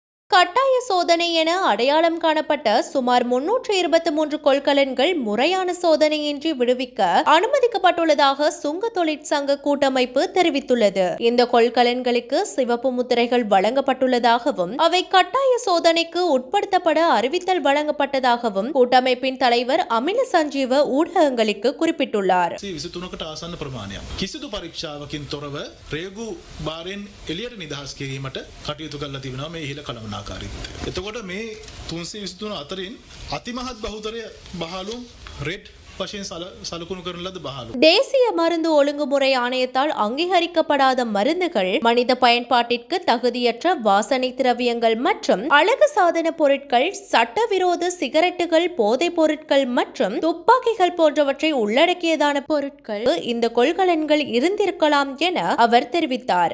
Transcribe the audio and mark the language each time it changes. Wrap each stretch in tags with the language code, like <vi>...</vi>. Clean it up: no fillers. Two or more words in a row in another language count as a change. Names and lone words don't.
<ta>கட்டாய சோதனை என அடையாளம் காணப்பட்ட சுமார் 323 கொள்கலன்கள் முறையான சோதனையின்றி விடுவிக்க அனுமதிக்கப்பட்டுள்ளதாக சுங்க தொழிற்சங்க கூட்டமைப்பு தெரிவித்துள்ளது. இந்த கொள்கலன்களுக்கு சிவப்பு முத்திரைகள் வழங்கப்பட்டுள்ளதாகவும் அவை கட்டாய சோதனைக்கு உட்படுத்தப்பட அறிவித்தல் வழங்கப்பட்டதாகவும் கூட்டமைப்பின் தலைவர் அமில சஞ்சீவ ஊடகங்களுக்கு குறிப்பிட்டுள்ளார்.</ta> <si>එතකොට මේ 323 අතරින් අතිමහත් බහුතරය බහලුම් රෙඩ්</si> <ta>தேசிய மருந்து ஒழுங்குமுறை ஆணையத்தால் அங்கீகரிக்கப்படாத மருந்துகள், மனித பயன்பாட்டிற்கு தகுதியற்ற வாசனை திரவியங்கள் மற்றும் அழகு சாதன பொருட்கள், சட்டவிரோத சிகரெட்டுகள், போதைப் பொருட்கள் மற்றும் துப்பாக்கிகள் போன்றவற்றை உள்ளடக்கியதான பொருட்கள் இந்த கொள்கலன்கள் இருந்திருக்கலாம் என அவர் தெரிவித்தார்.</ta>